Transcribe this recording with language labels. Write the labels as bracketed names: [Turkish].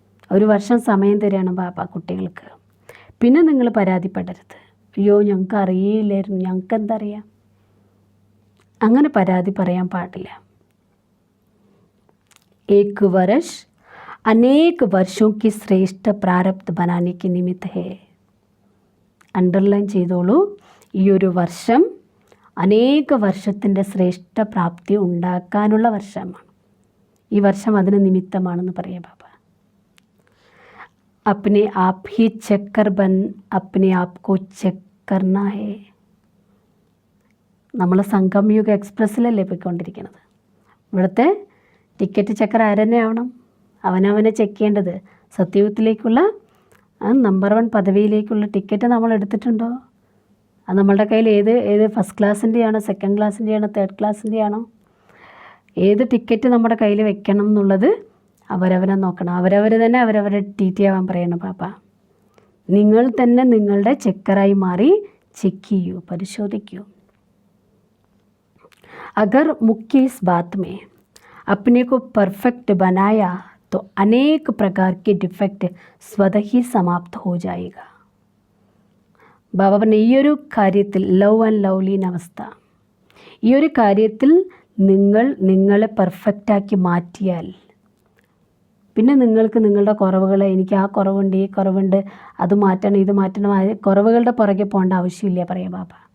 [Malayalam] ഒരു വർഷം സമയം തരികയാണ് ബാബ കുട്ടികൾക്ക്. പിന്നെ നിങ്ങൾ പരാതിപ്പെടരുത്, അയ്യോ ഞങ്ങൾക്ക് അറിയില്ലായിരുന്നു, ഞങ്ങൾക്ക് എന്തറിയാം. അങ്ങനെ പരാതി പറയാൻ പാടില്ല. [Hindi] एक वर्ष अनेक वर्षों की श्रेष्ठ प्रारब्ध बनाने के निमित्त है. [Malayalam] അണ്ടർലൈൻ ചെയ്തോളൂ, ഈ ഒരു വർഷം അനേക വർഷത്തിൻ്റെ ശ്രേഷ്ഠ പ്രാപ്തി ഉണ്ടാക്കാനുള്ള വർഷമാണ്. ഈ വർഷം അതിന് നിമിത്തമാണെന്ന് പറയാം ബാബ. [Hindi] अपने आप ही चक्कर बन अपने आप को चेक करना है. [Malayalam] നമ്മൾ സംഗംയുഗ എക്സ്പ്രസ്സിലല്ലേ പോയിക്കൊണ്ടിരിക്കുന്നത്. ഇവിടുത്തെ ടിക്കറ്റ് ചെക്കർ ആരെന്നെ ആവണം? അവനവനെ ചെക്ക് ചെയ്യേണ്ടത്. സത്യയുഗത്തിലേക്കുള്ള നമ്പർ 1 പദവിയിലേക്കുള്ള ടിക്കറ്റ് നമ്മൾ എടുത്തിട്ടുണ്ടോ? അത് നമ്മളുടെ കയ്യിൽ ഏത് ഫസ്റ്റ് ക്ലാസ്സിൻ്റെയാണോ, സെക്കൻഡ് ക്ലാസ്സിൻ്റെയാണോ, തേർഡ് ക്ലാസ്സിൻ്റെയാണോ, ഏത് ടിക്കറ്റ് നമ്മുടെ കയ്യിൽ വെക്കണം എന്നുള്ളത് അവരവനെ നോക്കണം. അവരവർ തന്നെ അവരവരെ TT ആവാൻ പറയണം പാപ്പ. നിങ്ങൾ തന്നെ നിങ്ങളുടെ ചെക്കറായി മാറി ചെക്ക് ചെയ്യൂ, പരിശോധിക്കൂ. [Hindi] अगर मुख्य इस बात में अपने को परफेक्ट बनाया तो अनेक प्रकार के डिफेक्ट स्वतः ही समाप्त हो जाएगा. [Malayalam] ബാബ പറഞ്ഞ ഈ ഒരു കാര്യത്തിൽ ലവ് ആൻഡ് ലവ്ലീൻ അവസ്ഥ, ഈ ഒരു കാര്യത്തിൽ നിങ്ങളെ പെർഫെക്റ്റാക്കി മാറ്റിയാൽ പിന്നെ നിങ്ങൾക്ക് നിങ്ങളുടെ കുറവുകളെ, എനിക്ക് ആ കുറവുണ്ട്, ഈ കുറവുണ്ട്, അത് മാറ്റണം, ഇത് മാറ്റണം, കുറവുകളുടെ പുറകെ പോകേണ്ട ആവശ്യമില്ല പറയാം ബാബ.